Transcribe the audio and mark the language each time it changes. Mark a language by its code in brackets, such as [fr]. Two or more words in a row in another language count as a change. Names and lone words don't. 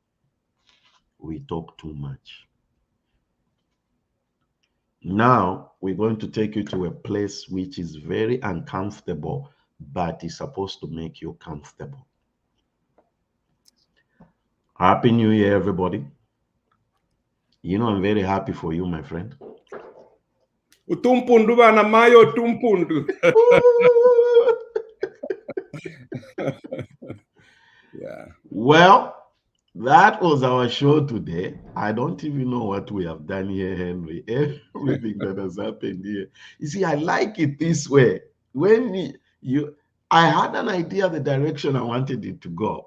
[en] We talk too much. Now, we're going to take you to a place which is very uncomfortable, but is supposed to make you comfortable. Happy New Year, everybody. You know, I'm very happy for you, my friend. [bem] Utumpundu bana mayo tumpundu. [en] Yeah. Well, that was our show today. I don't even know what we have done here, Henry. Everything that has happened here. You see, I like it this way. When I had an idea the direction I wanted it to go.